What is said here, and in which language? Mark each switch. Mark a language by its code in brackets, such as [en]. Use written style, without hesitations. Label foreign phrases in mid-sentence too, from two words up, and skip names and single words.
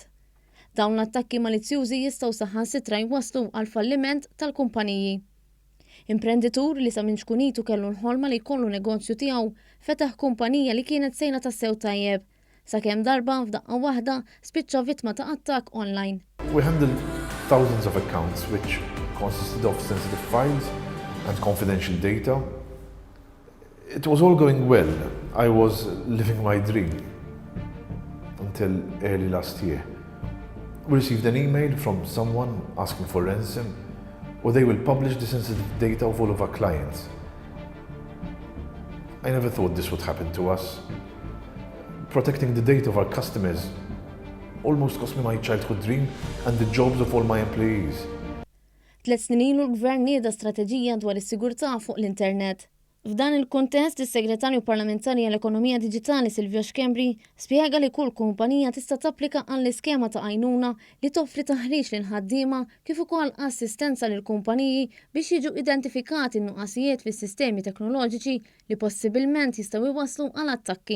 [mt] Dawn l-attakki malizzjużi jistgħu saħansitra jwasslu għal falliment tal-kumpaniji. Imprenditur li sa minn xkunitu kellu l-ħolma li jkollu negozju tiegħu fetaħ kumpanija li kienet sejna tassew tajjeb, sakemm darba f'daqqa waħda spiċċa vittma ta' attakk online. [en] We handle thousands of accounts which consisted of sensitive files and confidential data. It was all going well. I was living my dream until early last year. We received an email from someone asking for ransom, or they will publish the sensitive data of all of our clients. I never thought this would happen to us. Protecting the data of our customers almost cost me my childhood dream and the jobs of all my employees. [mt] 3 snin ilu l-Gvern nieda strateġija dwar is-sigurtà fuq l-internet. F'dan il-kuntest, is-Segretarju Parlamentari għall-Ekonomija Diġitali Silvio Xkembri spjega li kull kumpanija tista' tapplika għall-iskema ta' għajnuna li toffri taħriġ lil ħaddiema kif ukoll assistenza lil kumpaniji biex jiġu identifikati n-nuqqasijiet fis-sistemi teknoloġiċi li possibilment jistgħu jwasslu għal attakki.